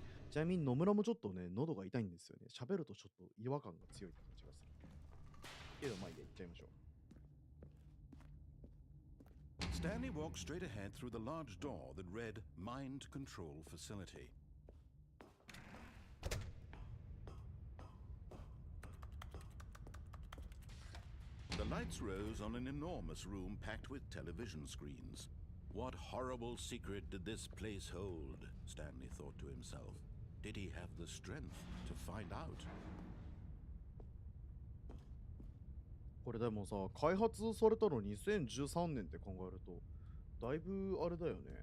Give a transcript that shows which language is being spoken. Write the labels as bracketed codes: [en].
[ja] ちなみに野村もちょっとね、喉が痛いんですよね。喋るとちょっと違和感が強い感じがする。けどまあいいや、行っちゃいましょう。 [en] Stanley walked straight ahead through the large door that read Mind Control Facility. The lights rose on an enormous room packed with television screens. What horrible secret did this place hold? Stanley thought to himself. Did he have the strength to find out? [ja] これでもさ、開発されたの2013年って考えると、だいぶあれだよね。